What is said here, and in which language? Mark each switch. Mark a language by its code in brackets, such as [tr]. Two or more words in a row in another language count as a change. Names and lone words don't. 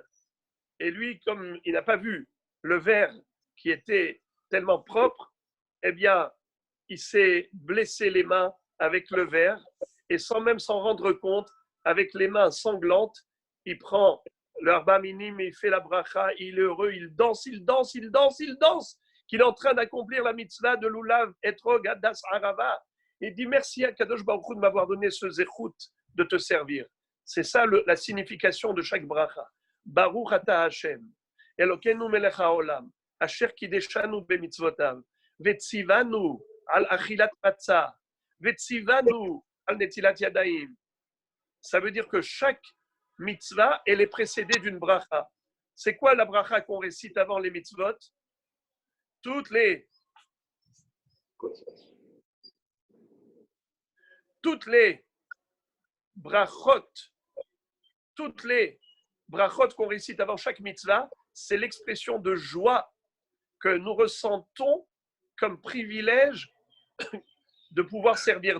[fr] Et lui, comme il n'a pas vu le verre qui était tellement propre, eh bien, il s'est blessé les mains avec le verre et sans même s'en rendre compte, avec les mains sanglantes, il prend le [he] ארבעה מינים [fr] et il fait la bracha, il est heureux, il danse, qu'il est en train d'accomplir la mitzvah de [he] לולב אתרוג הדס ערבה. [fr] Il dit merci à [he] קדוש ברוך הוא [fr] de m'avoir donné ce zechut de te servir. C'est ça la signification de chaque bracha. [he] ברוך אתה השם אלוקינו מלך העולם אשר קדשנו במצותיו וצונו על אכילת מצה וצונו על נטילת ידים. [fr] Ça veut dire que chaque mitzvah, elle est précédée d'une bracha. C'est quoi la bracha qu'on récite avant les mitzvot? Toutes les brachot qu'on récite avant chaque mitzvah, c'est l'expression de joie que nous ressentons comme privilège de pouvoir servir.